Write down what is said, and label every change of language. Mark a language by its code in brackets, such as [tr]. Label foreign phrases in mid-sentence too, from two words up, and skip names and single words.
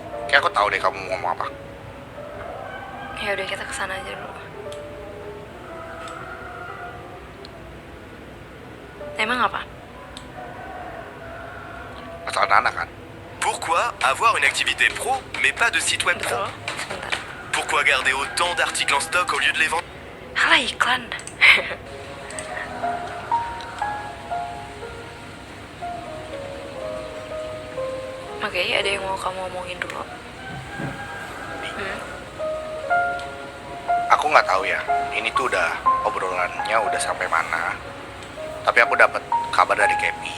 [id] Kayak aku tahu deh kamu mau ngomong apa. Ya udah, kita kesana aja dulu. Emang apa? Masalah Nana kan? [fr] Pourquoi avoir une activité pro mais pas de site web pro? [id] Betul. Sebentar. [fr] Pourquoi garder autant d'articles en stock au lieu de les vendre? [id] Halah, iklan. Oke, ada yang mau kamu omongin dulu? Aku nggak tahu ya. Ini tuh udah obrolannya udah sampai mana. Tapi aku dapat kabar dari Kepi.